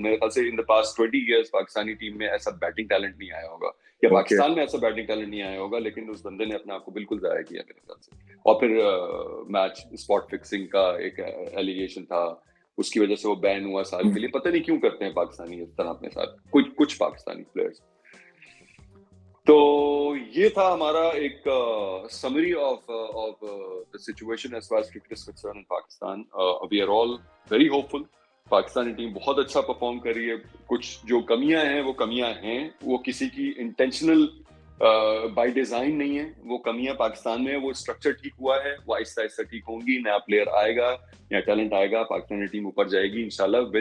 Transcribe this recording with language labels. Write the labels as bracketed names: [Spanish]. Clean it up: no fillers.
[Urdu] میرے خیال سے ان [English] the past 20 years [Urdu] Pakistani team میں ایسا بیٹنگ ٹیلنٹ نہیں آیا ہوگا, یا پاکستان میں ایسا بیٹنگ ٹیلنٹ نہیں آیا ہوگا, لیکن اس بندے نے اپنے آپ کو بالکل ضائع کیا میرے خیال سے. اور پھر میچ اسپاٹ فکسنگ کا ایک ایلیگیشن تھا, اس کی وجہ سے وہ بین ہوا سال کے لیے. پتہ نہیں کیوں کرتے ہیں پاکستانی اس طرح اپنے ساتھ, کچھ پاکستانی پلیئرز. تو یہ تھا ہمارا ایک [English] Summary of the situation as far as cricket is concerned in Pakistan. We are all very hopeful. [Urdu] Pakistani team بہت اچھا پرفارم کر رہی ہے. کچھ جو کمیاں ہیں وہ کمیاں ہیں, وہ کسی کی انٹینشنل بائی ڈیزائن نہیں ہے. وہ کمیاں پاکستان میں, وہ اسٹرکچر ٹھیک ہوا ہے, وہ آہستہ آہستہ ٹھیک ہوں گی. نیا پلیئر آئے گا, نیا ٹیلنٹ آئے گا, پاکستانی ٹیم اوپر جائے گی انشاءاللہ.